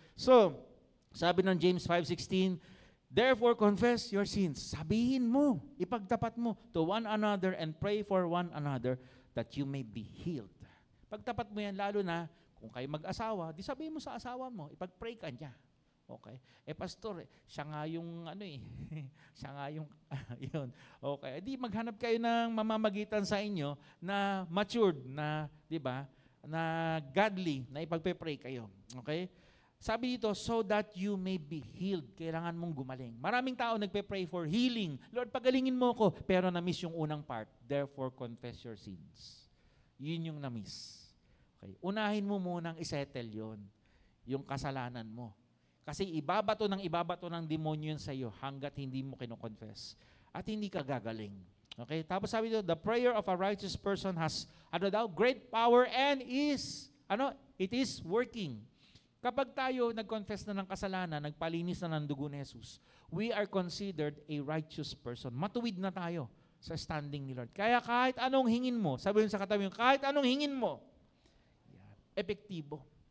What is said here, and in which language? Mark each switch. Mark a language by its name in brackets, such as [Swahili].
[English] So, [Filipino] sabi ng [English] James 5:16, therefore confess your sins. [Filipino] Sabihin mo, ipagtapat mo [English] to one another and pray for one another that you may be healed. [Filipino] Pagtapat mo yan, lalo na kung kayo mag-asawa, di sabihin mo sa asawa mo, ipag-pray ka niya. Okay. Pastor, siya nga yung siya nga yung, yun. Okay. Di maghanap kayo ng mamamagitan sa inyo na matured, na, di ba, na godly, na ipagpe-pray kayo. Okay? Sabi dito, [English] so that you may be healed. [Filipino] Kailangan mong gumaling. Maraming tao nagpe-pray for healing. Lord, pagalingin mo ko. Pero na-miss yung unang part. [English] Therefore, confess your sins. [Filipino] Yun yung na-miss. Okay. Unahin mo munang isettle yun. Yung kasalanan mo. Kasi ibabato ng demonyo yun sa iyo hanggat hindi mo kino-confess. At hindi ka gagaling. Okay? Tapos sabi dito, [English] the prayer of a righteous person has, great power and it is working. [Filipino] Kapag tayo nag-confess na ng kasalanan, nagpalinis na ng dugo ni Jesus, [English] we are considered a righteous person. [Filipino] Matuwid na tayo sa standing ni Lord. Kaya kahit anong hingin mo, sabi sa katabi mo, kahit anong hingin mo, epektibo.